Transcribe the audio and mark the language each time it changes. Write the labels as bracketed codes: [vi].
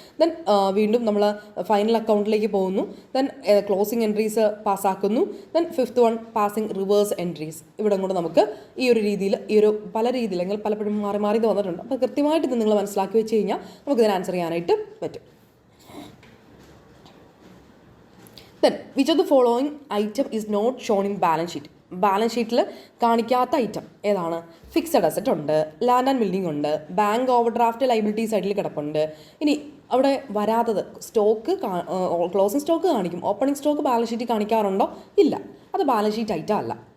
[ml] Then വീണ്ടും നമ്മൾ final അക്കൗണ്ടിലേക്ക് പോകുന്നു, then closing entries പാസ്സാക്കുന്നു, then fifth one passing reverse entries. ഇവിടെ കൊണ്ട് നമുക്ക് ഈ ഒരു രീതിയിൽ പല രീതിയിൽ അല്ലെങ്കിൽ പലപ്പോഴും മാറി ഇത് വന്നിട്ടുണ്ട്. അപ്പോൾ കൃത്യമായിട്ട് ഇത് നിങ്ങൾ മനസ്സിലാക്കി വെച്ച് കഴിഞ്ഞാൽ നമുക്കിതിന് ആൻസർ ചെയ്യാനായിട്ട് പറ്റും. [en] Then, which of the following item is not shown in balance sheet? [ml] Balance ഷീറ്റിൽ കാണിക്കാത്ത ഐറ്റം ഏതാണ്? ഫിക്സഡ് അസറ്റ് ഉണ്ട്, ലാൻഡ് ആൻഡ് ബിൽഡിംഗ് ഉണ്ട്, ബാങ്ക് ഓവർ ഡ്രാഫ്റ്റ് ലൈബിലിറ്റി സൈഡിൽ കിടപ്പുണ്ട്. ഇനി അവിടെ വരാത്തത് സ്റ്റോക്ക്, ക്ലോസിംഗ് സ്റ്റോക്ക് കാണിക്കും. Opening stock balance sheet കാണിക്കാറുണ്ടോ? ഇല്ല, അത് ബാലൻസ് ഷീറ്റ് ഐറ്റം അല്ല.